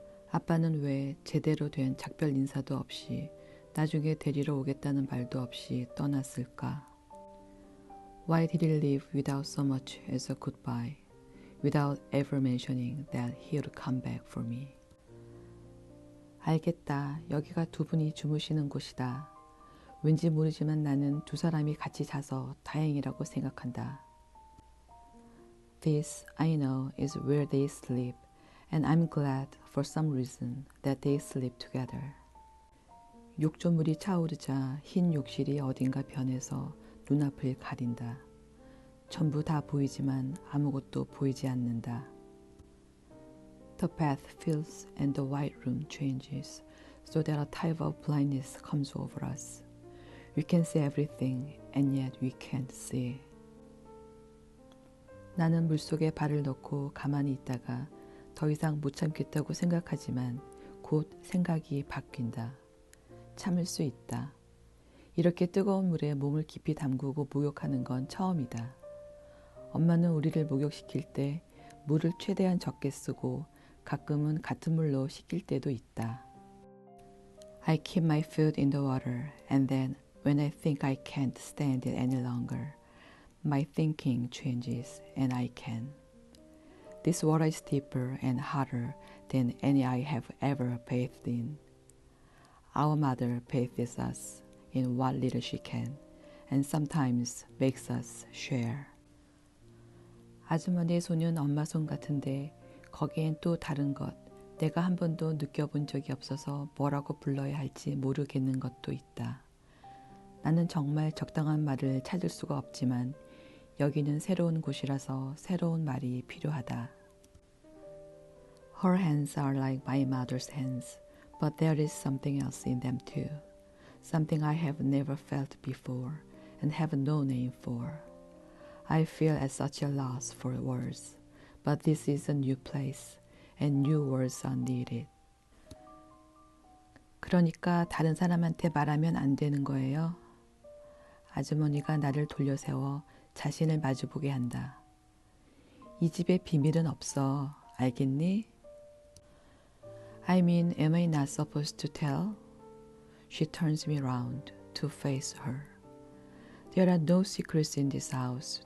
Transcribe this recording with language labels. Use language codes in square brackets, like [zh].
[ko] 아빠는 왜 제대로 된 작별 인사도 없이 나중에 데리러 오겠다는 말도 없이 떠났을까? [en] Why did he leave without so much as a goodbye? Without ever mentioning that he would come back for me. 알겠다. [ko] 여기가 두 분이 주무시는 곳이다. 왠지 모르지만 나는 두 사람이 같이 자서 다행이라고 생각한다. [en] This, I know, is where they sleep, and I'm glad for some reason that they sleep together. [ko] 욕조물이 차오르자 흰 욕실이 어딘가 변해서 눈앞을 가린다. 전부 다 보이지만 아무것도 보이지 않는다. [en] The path fills and the white room changes, so that a type of blindness comes over us. We can see everything, and yet we can't see. [ko] 나는 물속에 발을 넣고 가만히 있다가 더 이상 못 참겠다고 생각하지만 곧 생각이 바뀐다. 참을 수 있다. 이렇게 뜨거운 물에 몸을 깊이 담그고 목욕하는 건 처음이다. 엄마는 우리를 목욕시킬 때 물을 최대한 적게 쓰고 가끔은 같은 물로 씻길 때도 있다. [en] I keep my foot in the water and then when I think I can't stand it any longer, my thinking changes and I can. This water is deeper and hotter than any I have ever bathed in. Our mother bathes us in what little she can and sometimes makes us share. [ko] 아주머니의 손은 엄마 손 같은데 거기엔 또 다른 것, 내가 한 번도 느껴본 적이 없어서 뭐라고 불러야 할지 모르겠는 것도 있다. 나는 정말 적당한 말을 찾을 수가 없지만 여기는 새로운 곳이라서 새로운 말이 필요하다. [en] Her hands are like my mother's hands, but there is something else in them too. Something I have never felt before and have no name for. I feel at such a loss for words, but this is a new place and new words are needed. [ko] 그러니까 다른 사람한테 말하면 안 되는 거예요. 아주머니가 나를 돌려세워 자신을 마주보게 한다. 이 집에 비밀은 없어. 알겠니? [en] I mean, am I not supposed to tell? She turns me round to face her. There are no secrets in this house.